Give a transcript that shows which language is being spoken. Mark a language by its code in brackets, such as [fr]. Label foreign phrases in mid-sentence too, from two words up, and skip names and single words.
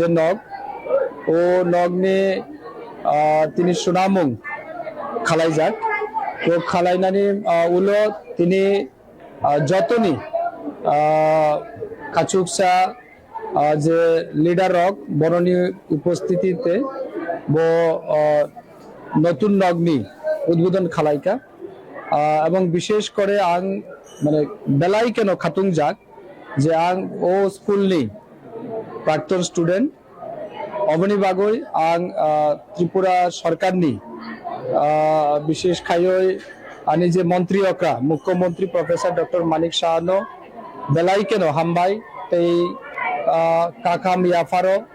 [trp] नग ओ नगनि तिनि सुनामुं खालायजाक तो खालायनानै उलो तिनि जतनि काचुकसा जे लिडार रक बरनि उपस्थितिते बो नतुन नगनि उद्बोधन खालायका [bn] এবং বিশেষ করে [trp] আং মানে বেলাই কেন খাতুং যাক যে আং ও স্কুলনি প্রাক্তন স্টুডেন্ট অবনি বাগৈ আং ত্রিপুরা সরকারনি বিশেষ খায়ই আনি যে মন্ত্রী অকা মুখ্যমন্ত্রী প্রফেসর ডক্টর মানিক সাহানো বেলাই কেন হামবাই এই কাকাম ইয়াফারো